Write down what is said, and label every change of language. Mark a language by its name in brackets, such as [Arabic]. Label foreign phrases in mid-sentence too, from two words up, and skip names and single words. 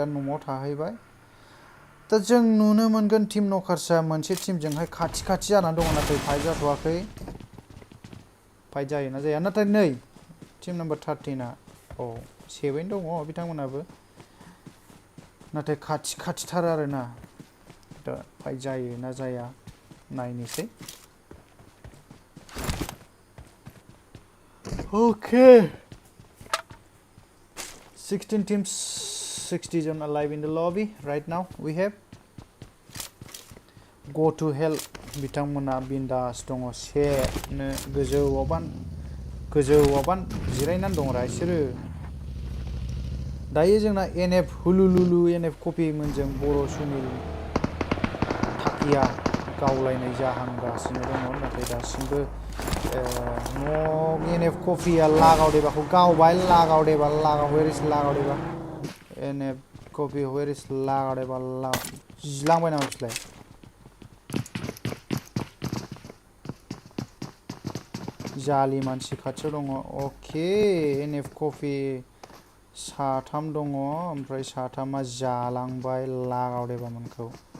[Bodo] न'आव थाहैबाय दा जों नुनो मोनगोन टीम नकारसा मोनसे टीमजोंहाय खाथि जानानै दङ नाथाय फाइट जाथ'वाखै फाइट जायोना जाया नाथाय नै [English] team number [Bodo] 13 आ सेबैनो दङ बिथांमोनाबो नाथाय खाथिथार आरोना दा फाइट जायो ना जाया नायनोसै Okay. [English] 16 teams, 60 জন alive in the lobby. Right now we have go to hell. [Bodo] बिथांमोना बिन्दास दङ सेनो गोजौआवबान जिरायनानै दंरा बिसोरो दायो जोंना एनएफ हुलुलुलु एनएफ कपि मोनजों बर' सुनिल थाकिया गावलायनाय जाहांगासिनो दङ नाथाय दासिमबो एनएफ कफिया लागावदेबाखौ गावबाय लागावदेबा [English] where is [Bodo] लागावदेबा एनएफ कफि [English] where is [Bodo] लागावदेबा जिलांबाय नामा बिसोरलाय जालि मानसि खाथियाव दङ अके एनएफ कफि साथाम दङ ओमफ्राय साथामा जालांबाय लागावदेबामोनखौ